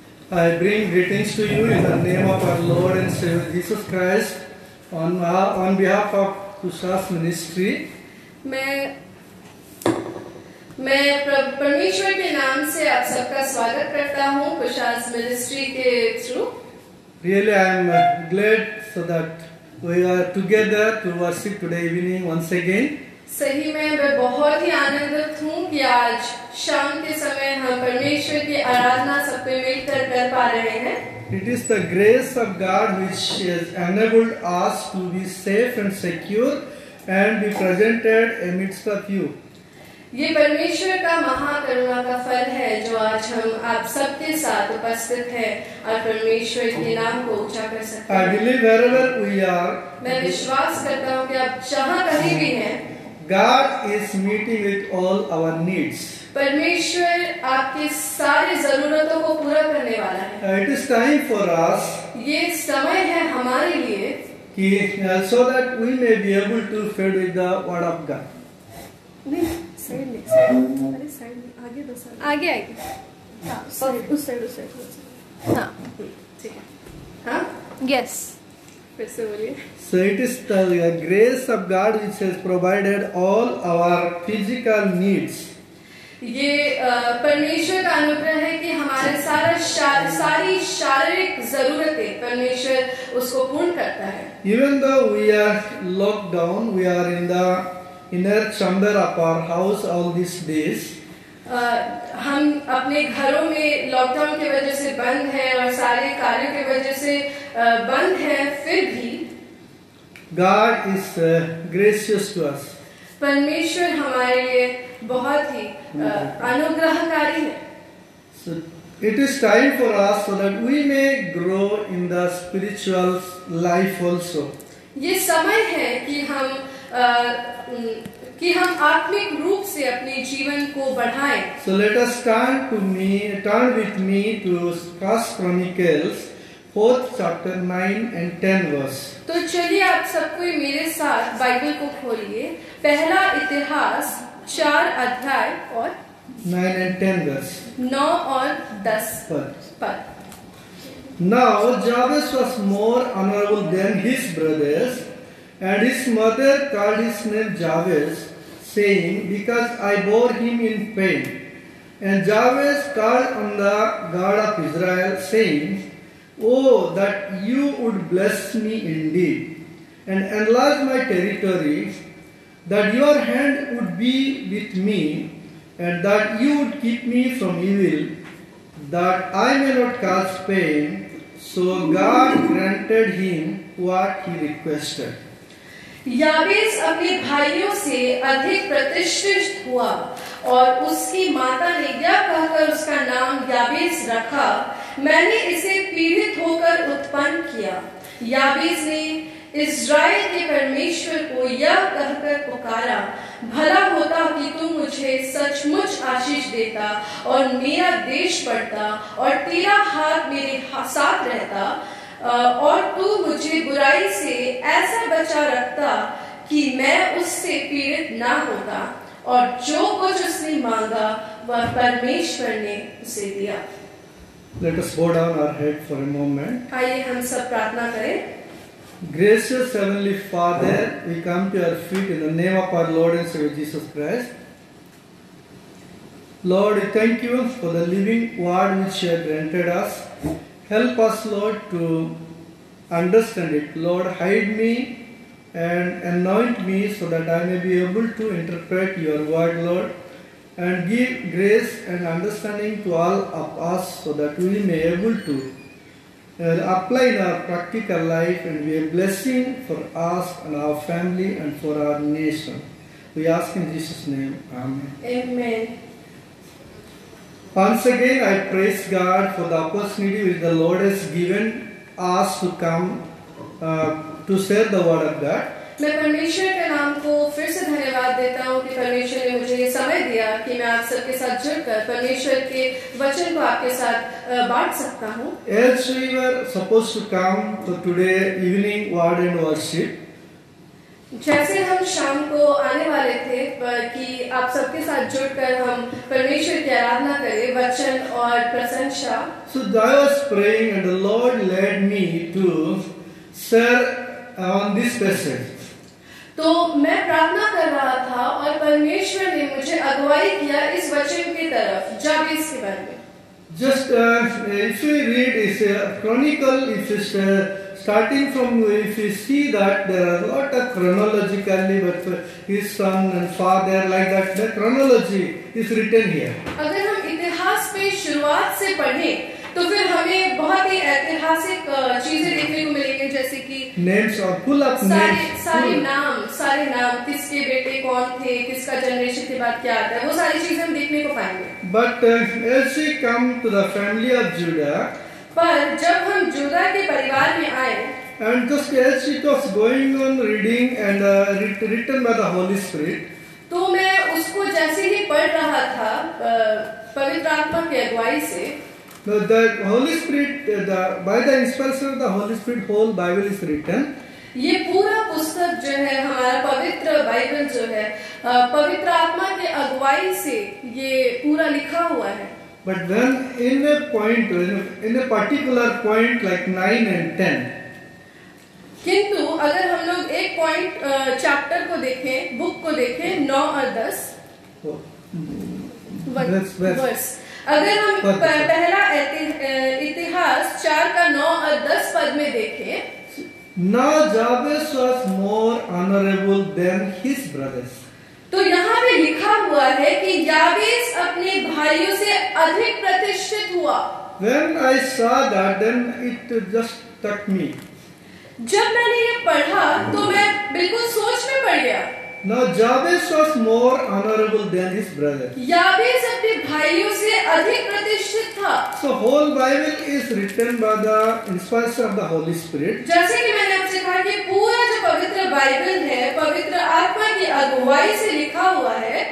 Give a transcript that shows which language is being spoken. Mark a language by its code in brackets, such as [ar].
[en] I bring greetings to you in the name of our Lord and Savior Jesus Christ on behalf of Kusha's ministry. [hi] मैं परमेश्वर के नाम से आप सबका स्वागत करता हूँ कुशास मिनिस्ट्री के through. [en] Really, I am glad so that we are together to worship today evening once again. [hi] सही में मैं बहुत ही आनंदित हूँ कि आज शाम के समय हम परमेश्वर की आराधना सब पे मिलकर कर पा रहे हैं. [en] It is the grace of God which has enabled us to be safe and secure and be presented amidst of you. [hi] ये परमेश्वर का महाकरुणा का फल है जो आज हम आप सबके साथ उपस्थित हैं और परमेश्वर के नाम को ऊंचा कर सकते हैं. [en] I believe wherever we are, [hi] मैं विश्वास करता हूँ कि आप जहाँ कहीं भी हैं, [en] God is meeting with all our needs. [hi] परमेश्वर आपकी सारी जरूरतों को पूरा [en] it is time for us [hi] ये समय है हमारे लिए [en] so that we may be able to feed with the word of God. [hi] नहीं साइड में अरे साइड में आगे दो साइड आगे हाँ उस साइड हाँ ठीक है हाँ यस फिर से बोलिए. [en] So it is the grace of God which has provided all our physical needs. [hi] ये परमेश्वर का अनुग्रह है कि हमारे सारी शारीरिक जरूरतें परमेश्वर उसको पूर्ण करता है. [en] Even though we are locked down, we are in the inner chamber of our house all these days. [hi] हम अपने घरों में लॉकडाउन की वजह से बंद हैं और सारे कार्यों की वजह से बंद हैं, फिर भी [en] God is gracious to us. [hi] परमेश्वर हमारे लिए बहुत ही अनुग्रहकारी है. [en] So it is time for us so that we may grow in the spiritual life also. [hi] ये समय है कि हम आत्मिक रूप से अपने जीवन को बढ़ाएं. [en] So let us turn with me to 1 Chronicles 4th chapter 9 and 10 verse. [hi] तो चलिए आप सबको मेरे साथ बाइबल को खोलिए. पहला इतिहास 4 अध्याय और [en] 9 and 10 verse. [hi] 9 और 10 पद. [en] Now Jabez was more honorable than his brothers, and his mother called his name Jabez, saying, because I bore him in pain. And Jabez called on the God of Israel, saying, Oh, that you would bless me indeed, and enlarge my territory, that your hand would be with me, and that you would keep me from evil, that I may not cause pain. So God granted him what he requested. [hi] याबेस अपने भाइयों से अधिक प्रतिष्ठित हुआ और उसकी माता ने यह कहकर उसका नाम याबेस रखा, मैंने इसे पीड़ित होकर उत्पन्न किया. याबेस ने इस्राएल के परमेश्वर को यह कहकर पुकारा, भला होता कि तू मुझे सचमुच आशीष देता और मेरा देश बढ़ता और तेरा हाथ मेरे साथ रहता, और तू मुझे बुराई से ऐसा बचा रखता कि मैं उससे पीड़ित ना होता, और जो कुछ उसने मांगा वह परमेश्वर ने उसे दिया. [en] Let us bow down our head for a moment. [hi] आइए हम सब प्रार्थना करें. [en] Gracious Heavenly Father, we come to your feet in the name of our Lord and Savior Jesus Christ. Lord, we thank you for the living word which you have granted us. Help us, Lord, to understand it. Lord, hide me and anoint me so that I may be able to interpret your word, Lord, and give grace and understanding to all of us so that we may be able to apply in our practical life and be a blessing for us and our family and for our nation. We ask in Jesus' name. Amen. Amen. Once again, I praise God for the opportunity which the Lord has given us to come to share the word of God. [hi] मैं परमेश्वर के नाम को फिर से धन्यवाद देता हूँ कि परमेश्वर ने मुझे समय दिया कि मैं आप सबके साथ जुड़कर परमेश्वर के वचन को आपके साथ बांट सकता हूँ. [en] As we were supposed to come to today evening word and worship, [hi] जैसे हम शाम को आने वाले थे कि आप सबके साथ जुड़कर हम परमेश्वर की आराधना करें, वचन और प्रशंसा. [en] so I was praying and the Lord led me to share on this passage. [hi] तो मैं प्रार्थना कर रहा था और परमेश्वर ने मुझे अगुवाई किया इस वचन की तरफ, जाबेस के बारे में. [en] Just if we read is a chronicle, if it's starting from, if you see that there are a lot of chronologically, but his son and father like that, the chronology is written here. [hi] अगर हम इतिहास पे शुरुआत से पढ़ें तो फिर हमें बहुत ही ऐतिहासिक चीजें देखने को मिलेंगी, जैसे कि [en] names or full of names, [hi] सारे नाम किसके बेटे कौन थे, किसका जनरेशन के बाद क्या आता है, वो सारी चीजें हम देखने को पाएंगे. [en] But as we come to the family of Judah, [hi] पर जब हम जुदा के परिवार में आए, [en] and just as it was going on reading and written by the Holy Spirit, [hi] तो मैं उसको जैसे ही पढ़ रहा था पवित्र आत्मा की अगुवाई से, [en] the Holy Spirit, by the inspiration of the Holy Spirit, whole Bible is written. [hi] ये पूरा पुस्तक जो है हमारा पवित्र बाइबल जो है पवित्र आत्मा के अगुवाई से ये पूरा लिखा हुआ है. [en] But when in a point, in a particular point like 9 and 10, [hi] किंतु अगर हम लोग एक पॉइंट चैप्टर को देखें, बुक को देखें 9 और 10 वर्स, अगर हम पहला इतिहास 4 का 9 और 10 पद में देखें, [en] now Jabez was more honorable than his brothers. [hi] तो यहाँ पे लिखा हुआ है कि याबेस अपने भाइयों से अधिक प्रतिष्ठित हुआ. [en] When I saw that, then it just struck me. [hi] जब मैंने ये पढ़ा तो मैं बिल्कुल सोच में पड़ गया. [en] Now Jabez was more honorable than his brothers. [hi] याबेस अपने भाइयों से अधिक प्रतिष्ठित था. [en] So whole Bible is written by the inspiration of the Holy Spirit. [hi] जैसे कि मैंने आपसे कहा कि पूरा जो पवित्र बाइबल है पवित्र आत्मा की अगुवाई से लिखा हुआ है.